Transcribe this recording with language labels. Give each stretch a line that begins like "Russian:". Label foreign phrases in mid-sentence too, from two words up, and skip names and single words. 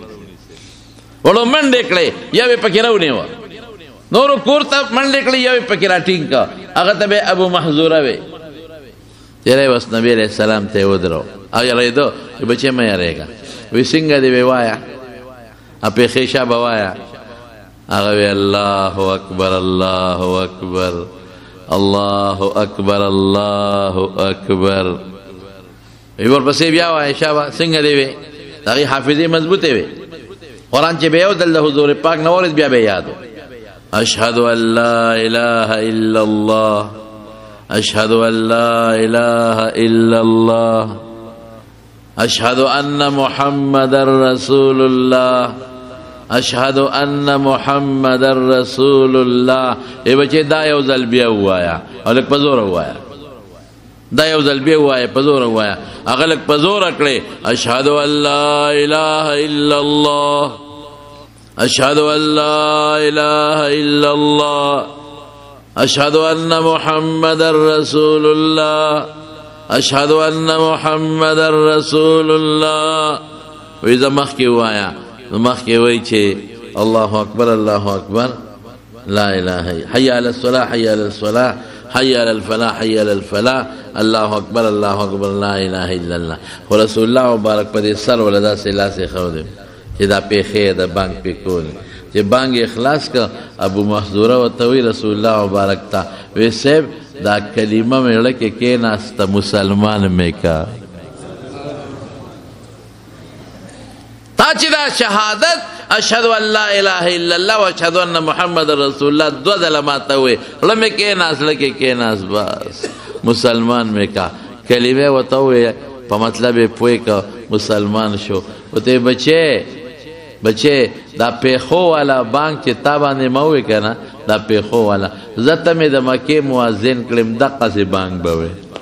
Pashto: وړو منډې کړې یو یې پکې راونیوه نورو کور ته منډې کړې یو یې پکې راټینګ کړه هغه ته به ابو محذوره وې چېرې بس نبي علیه السلام ته یې ودرو او یارېدو چې بچې مه یارېږه وی څنګه دې وی وایه پېښې شه به وایه هغه وی
Arabic: الله اکبر الله اکبر الله اکبر الله اکبر
Pashto: وی ورپسې بیا وایه شابه څنګه دې وی د هغې حافظې مضبوطې وې قرآن چې به یو ځل د حضور پاک نه واورېد بیا به یې یاد و
Arabic: اشهد ان لا اله الا الله اشهد ان لا اله الا الله اشهد ان محمد رسول الله اشهد ان محمد رسول الله
Pashto: ای بچې دا یو ځل بیا ووایه او لږ په زوره ووایه دا یو ځل بیا ووایه په زوره ووایه هغه لږ په زوره کړې اشهد
Arabic: ان لا اله الا الله اشهد ان لا اله الا الله اشهد ان محمد رسول الله اشهد ان محمد رسول الله
Pashto: وی زه مخکې ووایه نو مخکې وایي چې
Arabic: الله اکبر الله اکبر لا اله حي على الصلاة حي على الصلاة حي على الفلاح حي على الفلاح الله اکبر الله اکبر لا اله الا الله
Pashto: خو رسول الله مبارک په دې سر ولا داسې لاس یې ښودی چې دا پېښې د بانګ پې کول چې بانګ یې خلاص کړه ابو محذوره ورته وایي رسول الله مبارک ته وی صاحب دا کلمه مې زړه کې کېناسته مسلمان مې کا تا چې دا شهادت
Arabic: اشهد ان لا اله الا الله و اشهد ان محمد رسول الله
Pashto: دوه ځله ماته ووایې زړه مې کېناست زړه کې کېناست بس مسلمان مې کا کلمې ورته ووایې په مطلب یې پوه کړه مسلمان شو ورته بچې دا پیښو والا بانک چې تا باندې مه وې که نه دا پیښو والا زه ته مې د مکې مؤذن کړم دقسې بانک به وې